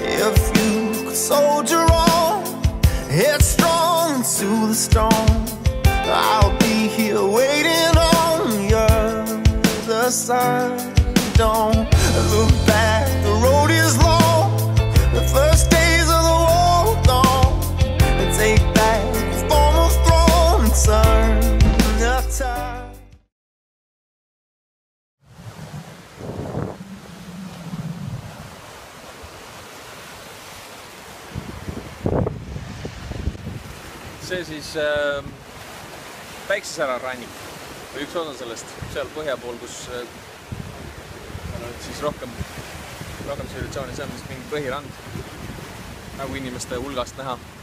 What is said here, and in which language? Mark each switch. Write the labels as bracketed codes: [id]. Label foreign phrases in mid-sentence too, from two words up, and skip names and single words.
[en] if you could soldier on, headstrong to the storm, I'll be here waiting on you. The sun, don't look back, the road is long, the first days of the war gone, and take back the former throne and turn the tide. [et] See siis Päiksesära rannik või üks osa sellest seal põhja pool, kus on siis rohkem tsivilisatsiooni, see on vist mingi põhirand, nagu inimeste hulgast näha.